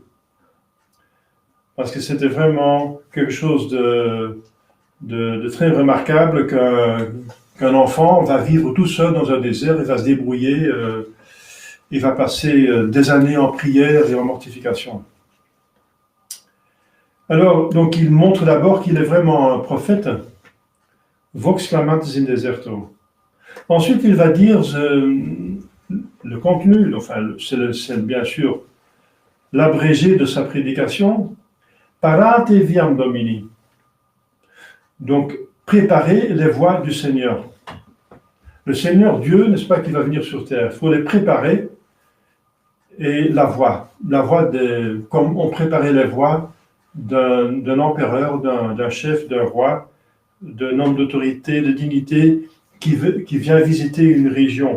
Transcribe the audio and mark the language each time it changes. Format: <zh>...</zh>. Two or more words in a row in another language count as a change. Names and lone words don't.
<fr>Parce que c'était vraiment quelque chose de très remarquable qu'un enfant va vivre tout seul dans un désert, il va se débrouiller, il va passer des années en prière et en mortification. Alors, donc il montre d'abord qu'il est vraiment un prophète,</fr> <la>vox clamantes in deserto.</la> <fr>Ensuite, il va dire le contenu, enfin, c'est bien sûr l'abrégé de sa prédication,</fr> <la>parate viam Domini.</la> <fr>Donc, préparer les voies du Seigneur. Le Seigneur Dieu, n'est-ce pas, qui va venir sur terre. Il faut les préparer. Et la voie comme on préparait les voies d'un empereur, d'un chef, d'un roi, d'un homme d'autorité, de dignité qui vient visiter une région.</fr>